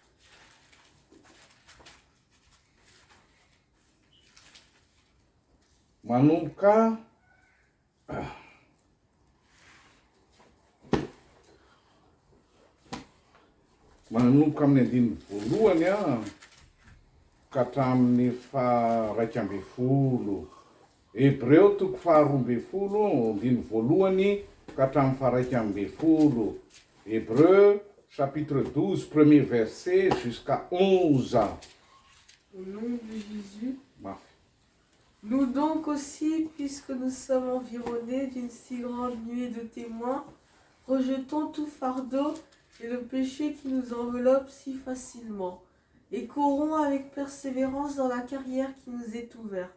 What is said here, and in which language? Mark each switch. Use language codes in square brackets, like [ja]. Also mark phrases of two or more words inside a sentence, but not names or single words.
[mg] Manomboka amin'ny andiny voalohany ka hatramin'ny faha 12. Hébreu 12, andiny voalohany ka hatramin'ny faha 12. [fr] Hébreu chapitre 12, premier verset jusqu'à 11. Au nom de Jésus. Parfait. Nous donc aussi, puisque nous sommes environnés d'une si grande nuée de témoins, rejetons tout fardeau et le péché qui nous enveloppe si facilement, et courons avec persévérance dans la carrière qui nous est ouverte.